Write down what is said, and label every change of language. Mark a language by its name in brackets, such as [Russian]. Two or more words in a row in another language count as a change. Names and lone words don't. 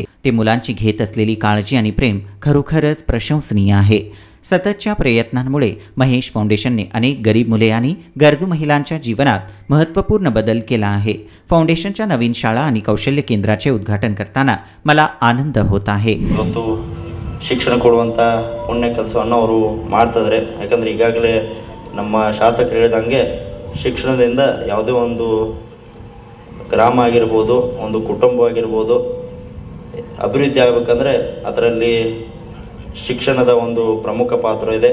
[Marathi] ते मुलांची घेत असलेली काळजी आणि प्रेम खरोखरच प्रशंसनीय आहे। सततच्या प्रयत्नांमुळे महेश फाउंडेशनने अनेक गरीब मुले आणि गरजू महिलांच्या जीवनात महत्त्वपूर्ण बदल केला आहे। फाउंडेशनच्या नवीन शाळा आणि कौशल्य केंद्राचे उद्घाटन करताना मला आनंद होत आहे। [Kannada] ಶಿಕ್ಷಣ ಕೊಡುವಂತ ಪುಣ್ಯ ಕೆಲಸವನ್ನು ಅವರು ಮಾಡ್ತಾ ಇದ್ದಾರೆ। ಯಾಕಂದ್ರೆ ಈಗಾಗಲೇ ನಮ್ಮ ಶಾಸಕರು ಹೇಳಿದಂಗೆ ಶಿಕ್ಷಣದಿಂದ ಯಾವುದೇ ಒಂದು ಗ್ರಾಮ ಆಗಿರಬಹುದು, ಒಂದು ಕುಟುಂಬ ಆಗಿರಬಹುದು, ಅಭಿವೃದ್ಧಿ ಆಗಬೇಕಂದ್ರೆ ಅದರಲ್ಲಿ ಶಿಕ್ಷಣದ ಒಂದು ಪ್ರಮುಖ ಪಾತ್ರ ಇದೆ।